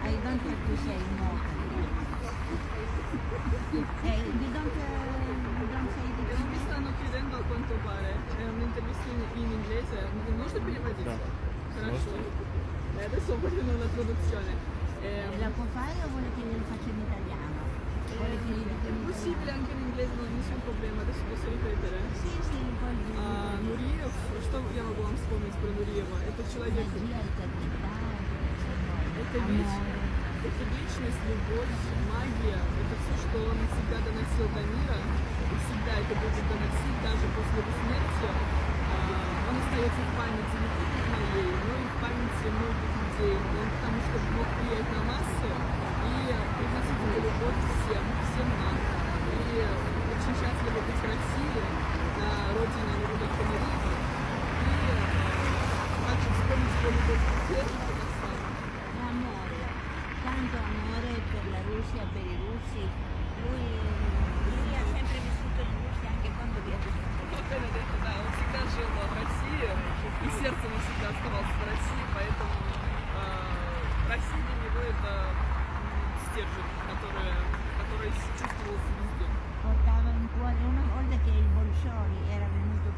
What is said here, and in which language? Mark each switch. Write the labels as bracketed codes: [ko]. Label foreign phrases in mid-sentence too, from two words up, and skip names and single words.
[it] tanto tu sei nuovo. Non mi stanno chiedendo a quanto pare, è un'intervista in inglese, [ru] можно переводить? Да. Хорошо. [it] Adesso vogliono la traduzione. La può fare o vuole che glielo faccia in italiano? Vuole che gli dica È in possibile italiano? anche in inglese, non nessun проблема, adesso posso ripetere. Sì, sì, poi [ru] Нуриев, что я могу вам вспомнить про Нуриева? Это человек, [it] magia, eternità, [ru] это это вечность, любовь, магия, это все, что он всегда доносил до мира, и всегда это будет доносить, даже после его смерти. Он остается в памяти не только моей, но и в памяти многих людей, потому что мог влиять на массы и приносить эту любовь всем нам. И очень счастлива быть в России, на родине Нурбека Нуриева, и также вспомнить его любовь к Северу, Казахстану. [it] amore, tanto amore per la Russia, per i russi. Lui ha sempre vissuto in Russia anche quando viaggiava. [ru] Правильно это, да, он всегда жил в России, и сердце навсегда оставался в России, поэтому Россия для него это стержень, который чувствовался везде. [it] Portava in cuore una volta che il Bolshoi era venuto